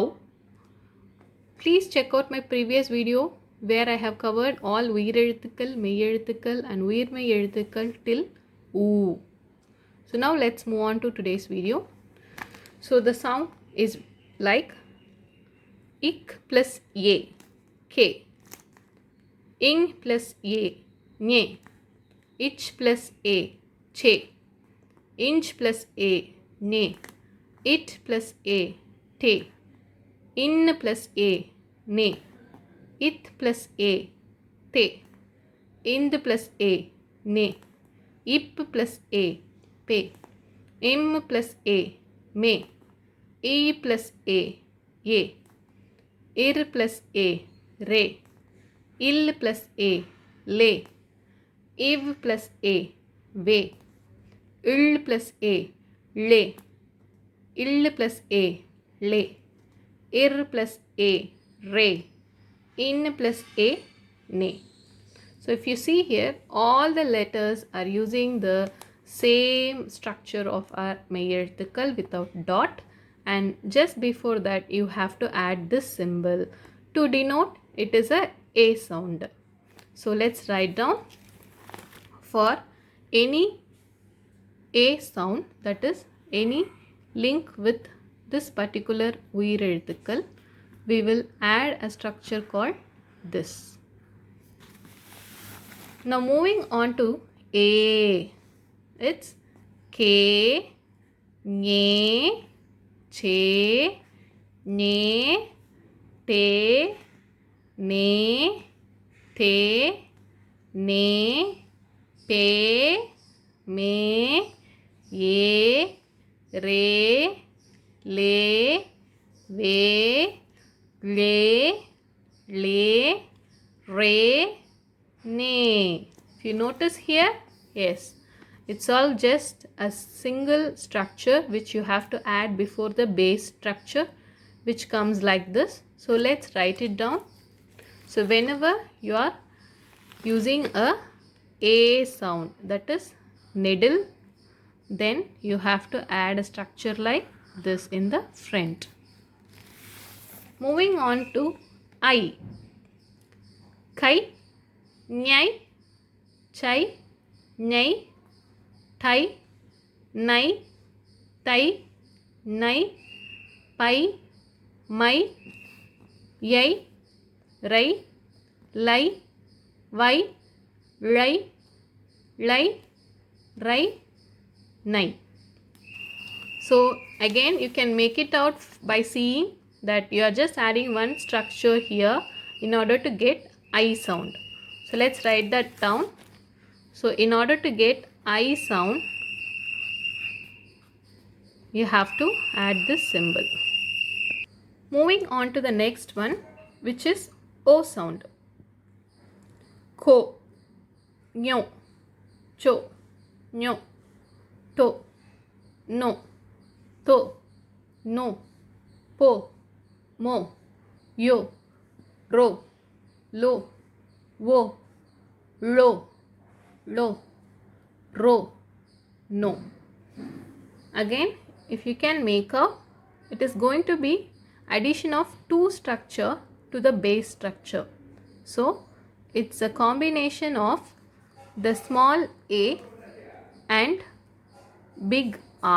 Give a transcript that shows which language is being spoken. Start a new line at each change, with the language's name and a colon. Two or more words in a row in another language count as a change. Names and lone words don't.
English: Please check out my previous video where I have covered all
Tamil: உயிர் எழுத்துக்கள், மெய் எழுத்துக்கள்
English: and
Tamil: உயிர்மெய் எழுத்துக்கள்
English: till U. So now let's move on to today's video. So the sound is like ik plus ye, k. Ing plus ye, nye. Ich plus a, che. Inch plus a, ne. It plus a, te. In plus a, ne. It plus a, te. Ind plus a, ne. Ip plus a, pe. Im plus a, me. E plus a, ye. Ir plus a, re. Il plus a, le. Iv plus a, ve. Il plus a, le. Il plus a, le. Ir plus a, re. In plus a, ne. So if you see here, all the letters are using the same structure of our
Tamil: மெய் எழுத்துக்கள்
English: without dot, and just before that you have to add this symbol to denote it is a sound. So let's write down for any a sound, that is any link with this particular
Tamil: உயிர் எழுத்துக்கள்,
English: we will add a structure called this. Now moving on to A, it's
Tamil: கெ, ஙெ, செ, ஞெ, டெ, ணெ, தெ, நெ, பெ, மெ, யெ, ரெ, லெ, வெ, ழெ, ளெ, றெ, னெ.
English: If you notice here, yes, it's all just a single structure which you have to add before the base structure, which comes like this. So let's write it down. So whenever you are using a sound, that is needle, then you have to add a structure like this in the front. Moving on to I.
Tamil: கை, ஙை, சை, ஞை, டை, ணை, தை, நை, பை, மை, யை, ரை, லை, வை, ழை, ளை, றை, னை.
English: So again you can make it out by seeing that you are just adding one structure here in order to get I sound. So let's write that down. So in order to get I sound, you have to add this symbol. Moving on to the next one, which is O sound.
Tamil: கொ, ஙொ, சொ, ஞொ, டொ, ணொ, தொ, நொ, பொ, மொ, யொ, ரொ, லொ, வொ, ழொ, ளொ, றொ, னொ.
English: Again, if you can make out, it is going to be addition of two structure to the base structure. So it's a combination of the small a and big A.